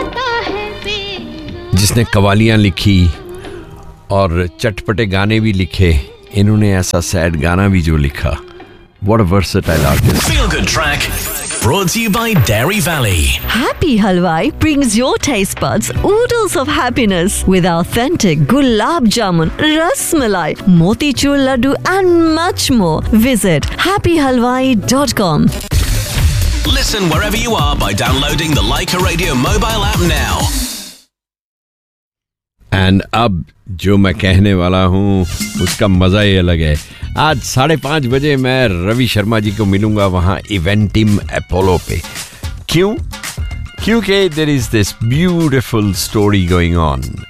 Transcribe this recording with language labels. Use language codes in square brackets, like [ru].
[hi] जिसने कवालियाँ लिखी और चटपटे गाने भी लिखे, इन्होंने ऐसा सैड गाना भी जो लिखा. [en] What a versatile artist. Feel good track brought to you by Dairy Valley. Happy Halwai brings your taste buds oodles of happiness with authentic gulab jamun, rasmalai, moti chur laddu and much more. Visit happyhalwai.com. Listen wherever you are by downloading the Leica Radio mobile app now. [hi] And अब जो मैं कहने वाला हूँ उसका मजा ही अलग है. आज 5:30 बजे मैं रवि शर्मा जी को मिलूंगा वहां इवेंटिम अपोलो पे. क्यों? [en] क्योंकि there is this beautiful story going on.